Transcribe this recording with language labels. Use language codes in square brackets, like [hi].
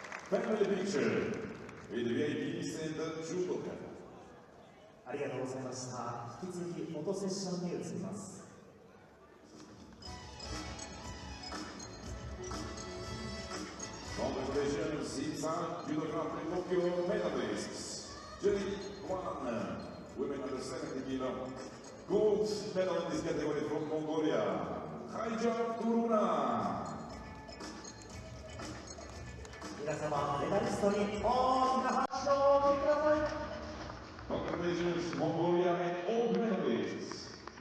[en] Family picture with IBSA and Judo. [ja] ありがとうございました。引き続きフォトセッションに移ります。 [en] Congratulations, IBSA Judo Grand Prix Tokyo medalists. J1 women under 70 kilo. Gold medal in this category from Mongolia. Kaija Turuna. [ja] 皆様、メダリストに大きな拍手をお送りください。 [en] Congratulations, Mongolia and all medalists.